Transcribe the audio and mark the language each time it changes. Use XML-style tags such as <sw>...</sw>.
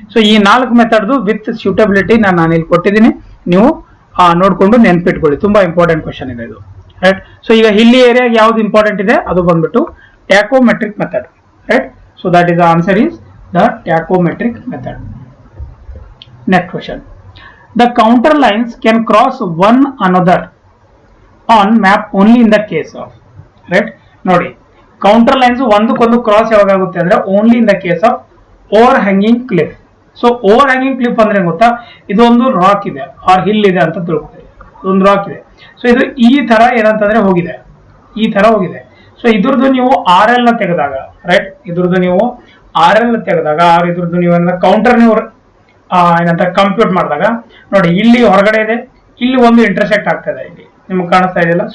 <kn>So ಈ 4 method with suitability ನಾನು ಇಲ್ಲಿ ಕೊಟ್ಟಿದ್ದೀನಿ, ನೀವು ನೋಡ್ಕೊಂಡು ನೆನ್ಪಿಟ್ಕೊಳ್ಳಿ. ತುಂಬಾ ಇಂಪಾರ್ಟೆಂಟ್ ಕ್ವಶನ್ ಇದೆ ಇದು, ರೈಟ್? ಸೊ ಈಗ ಹಿಲ್ಲಿ ಏರಿಯಾ ಯಾವ್ದು ಇಂಪಾರ್ಟೆಂಟ್ ಇದೆ ಅದು ಬಂದ್ಬಿಟ್ಟು ಟ್ಯಾಕೋಮೆಟ್ರಿಕ್ method, right?</kn> <en>So that is the answer is the tacheometric method. Next question. The counter lines can cross one another on map only in the case of, right?</en> <kn>ನೋಡಿ, counter lines ಒಂದಕ್ಕೊಂದು cross ಯಾವಾಗ ಆಗುತ್ತೆ ಅಂದ್ರೆ</kn> <en>Only in the case of overhanging cliff.</en> <kn>So over hanging cliff ಅಂದ್ರೆ ಗೊತ್ತಾ, ಇದೊಂದು rock ಇದೆ R hill ಇದೆ ಅಂತ ತಿಳ್ಕೊಳ್ಳಿ. ಒಂದು ರಾಕ್ ಇದೆ, ಸೊ ಇದು ಈ ತರ ಏನಂತಂದ್ರೆ ಹೋಗಿದೆ, ಈ ತರ ಹೋಗಿದೆ. ಸೊ ಇದ್ರದ್ದು ನೀವು RL ನ ತೆಗೆದಾಗ, ರೈಟ್? ಇದ್ರದ್ದು ನೀವು RL ನ ತೆಗೆದಾಗ ಆರ್ ಇದ್ರದ್ದು ನೀವು ಕೌಂಟರ್ ನೀವು ಏನಂತ ಕಂಪ್ಯೂಟ್ ಮಾಡಿದಾಗ ನೋಡಿ, ಇಲ್ಲಿ ಹೊರಗಡೆ ಇದೆ, ಇಲ್ಲಿ ಒಂದು ಇಂಟರ್ಸೆಕ್ಟ್ ಆಗ್ತದೆ, ಇಲ್ಲಿ ನಿಮ್ಗೆ ಕಾಣಿಸ್ತಾ ಇದೆಯಲ್ಲ.</kn>